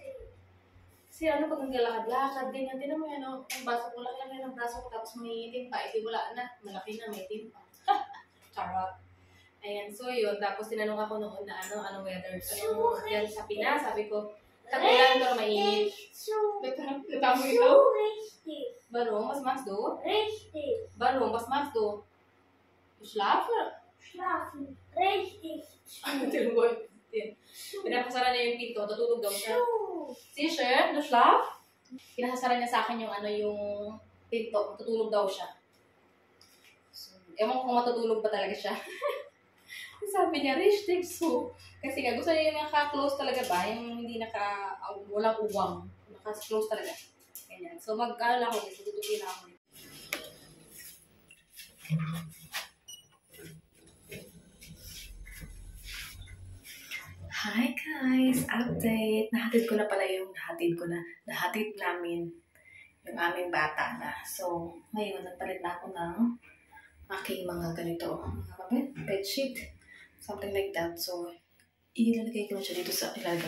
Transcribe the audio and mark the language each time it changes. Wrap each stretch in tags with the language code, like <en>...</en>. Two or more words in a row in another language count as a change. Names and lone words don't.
<tl>Kasi ano, pag naglalakad-lakad, ganyan, tinan mo yan, ang baso ko, laki lang yan ang braso ko, tapos may itim pa, edi wala na, malaki na, may itim pa. Charot. Ayan, so yun, tapos tinanong ako noon na anong weather, ano, yan sa Pinas, sabi ko, tagulan pero mainit. Natamo ito?</tl> <de>Richtig. Warum? Was machst du? Richtig. Warum? Was machst du? Du schlafen? Schlafen. Richtig.</de> <tl>Pinapasara niya yung pinto, tutulog daw siya.</tl> <de>Sicher, du schlaf?</de> <tl>Pinasasara niya sa akin yung yung pinto, tutulog daw siya. So, ewan ko kung matutulog ba talaga siya. Sabi niya,</tl> <de>richtig so.</de> <tl>Kasi nga, gusto niya yung naka-close talaga ba? Yung hindi walang uwang. Naka-close talaga. Ganyan. So, mag-alala ko dito, tutupin ako dito.</tl> <en>Hi guys! Update!</en> <tl>Nahatid namin yung aming bata na. So, ngayon, nagpalit na ako ng aking mga ganito. Bedsheet.</tl> <en>Something like that.</en> <tl>So, ilalagay ko na siya dito sa ilalagay.</tl>